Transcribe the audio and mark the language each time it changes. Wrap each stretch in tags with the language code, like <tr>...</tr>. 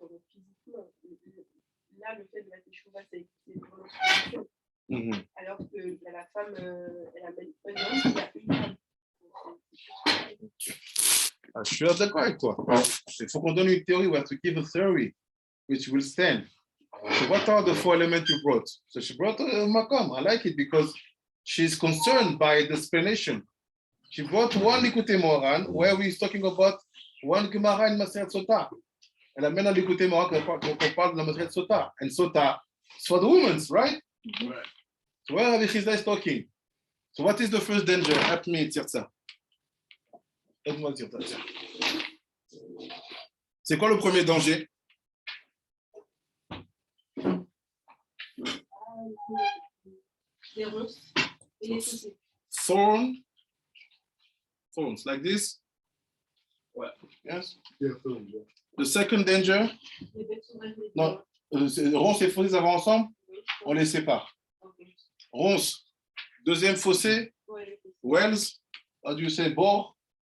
<fr>Physiquement. Là, le fait de la teshuva, c'est vraiment spirituel. Alors que la femme, elle amène un homme, il y a une femme. Je suis d'accord avec toi. Il faut qu'on donne une théorie.</fr> <en>We have to give a theory which will stand. So what are the 4 elements you brought? So she brought Makom. I like it because she's concerned by the explanation. She brought one Likutei Moharan where we're talking about one Gemara in Maseret Sota.</en> <fr>Elle amène un Likutei Moharan qu'on parle de la Maseret Sota.</fr> <en>And Sota is for the women, right? Right. So where Rabbi Chizda is talking. So what is the first danger? Help me, Tirza.</en> <fr>Aide-moi, Tirza. C'est quoi le premier danger? Les ronces et les fossés.</fr> <en>Thorns, like this? What? Yes? Yeah, thorns, yeah. The second danger?</en> <fr>Les bêtes sauvages. Non, ronces et fossés, ça va ensemble? On les sépare.</fr> <en>Okay.</en> <fr>Ronces, deuxième fossé? Ouais,</fr> <en>Wells, how do you say bore?</en>